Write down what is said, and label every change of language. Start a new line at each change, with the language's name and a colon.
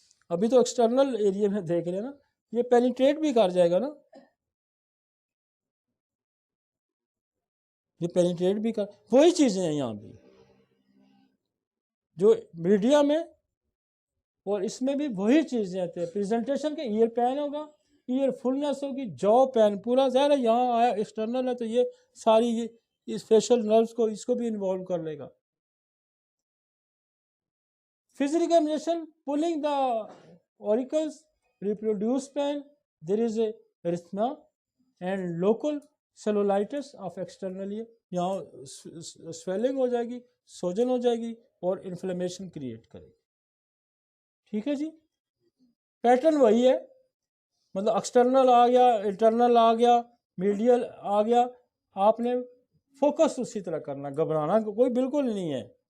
Urdu: ابھی تو external area میں دیکھ رہے ہیں نا, یہ پینیٹریٹ بھی کر جائے گا نا, یہ پینیٹریٹ بھی کر, وہی چیزیں ہیں یہاں بھی جو میڈیا میں, اور اس میں بھی وہی چیزیں آتی ہیں. پریزنٹیشن کے ایئر پین ہوگا, ایئر فلنس ہوگی, جو پین پورا ظاہر ہے یہاں آیا ایکسٹرنل ہے تو یہ ساری اس فیشل نروز کو, اس کو بھی انوالو کر لے گا.
English: Physical examination, pulling the auricles, reproduce pain, there is a erythema and local cellulitis of external ear.
Urdu: یہاں سویلنگ ہو جائے گی, سوجن ہو جائے گی اور انفلیمیشن کریٹ کرے گی. ٹھیک ہے جی, پیٹرن وہی ہے, مطلب ایکسٹرنل آ گیا, انٹرنل آ گیا, میڈیل آ گیا, آپ نے فوکس اسی طرح کرنا, گھبرانا کوئی بالکل نہیں ہے.